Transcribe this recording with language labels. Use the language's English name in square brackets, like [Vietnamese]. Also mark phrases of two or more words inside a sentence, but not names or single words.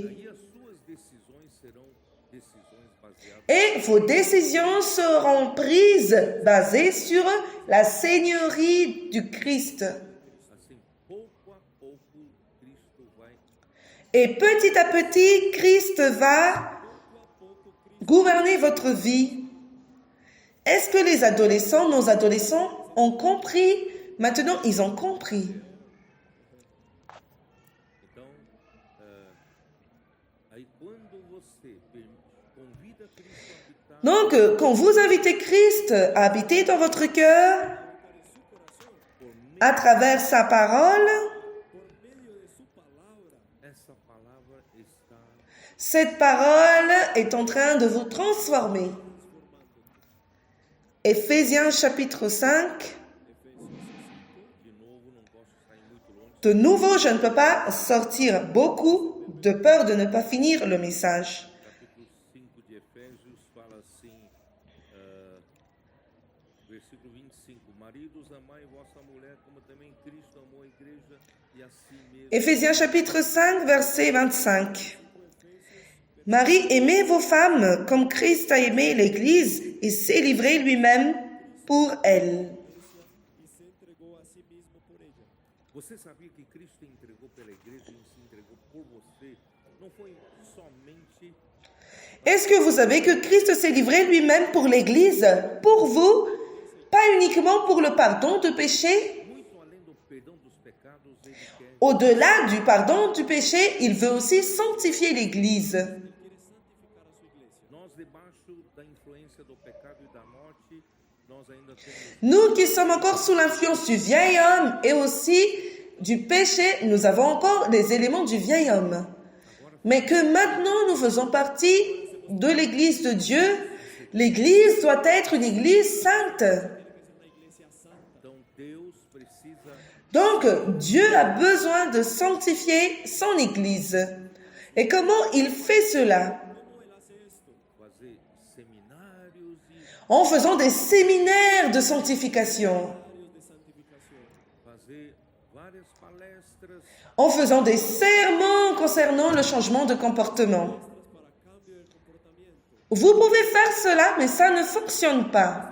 [Portuguese] e as suas decisões serão decisões baseadas [French] Et vos décisions seront prises basées sur la seigneurie du Christ. [Portuguese] assim, pouco a pouco Cristo vai [French] Et petit à petit, Christ va gouverner votre vie. Est-ce que les adolescents, nos adolescents, ont compris? Maintenant, ils ont compris. [Portuguese] Então, aí quando você convida Cristo a habitar, [French] Donc, quand vous invitez Christ à habiter dans votre cœur, à travers sa parole, [Portuguese] por meio de sua palavra, essa palavra está [French] cette parole est en train de vous transformer. Éphésiens chapitre 5. [Portuguese] de novo, não posso sair muito longe. [French] De nouveau, je ne peux pas sortir beaucoup de peur de ne pas finir le message. [Portuguese] Capítulo 5 de Efésios fala assim, versículo 25, maridos, amai vossa mulher, como também Cristo amou a igreja e a si mesmo. [French] Éphésiens chapitre 5, verset 25. Marie, aimez vos femmes comme Christ a aimé l'Église et s'est livré lui-même pour elle. [Portuguese] e se entregou a si mesmo por ella. Você sabia que Cristo entregou pela igreja e se entregou por você? Não foi somente [French] Est-ce que vous savez que Christ s'est livré lui-même pour l'Église, pour vous, pas uniquement pour le pardon de péché? [Portuguese] muito além do perdão dos pecados, ele quer [French] Au-delà du pardon du péché, il veut aussi sanctifier l'Église. [Portuguese] nós debaixo da influência do pecado e da morte, nós ainda temos [French] Nous qui sommes encore sous l'influence du vieil homme et aussi du péché, nous avons encore des éléments du vieil homme. Mais que maintenant nous faisons partie de l'Église de Dieu, l'Église doit être une Église sainte. [Portuguese] então Deus precisa [French] Donc Dieu a besoin de sanctifier son Église. Et comment il fait cela? [Portuguese] fazer seminários e [French] En faisant des séminaires de sanctification, [Portuguese] fazer várias palestras, [French] en faisant des sermons concernant le changement de comportement. Vous pouvez faire cela, mais ça ne fonctionne pas.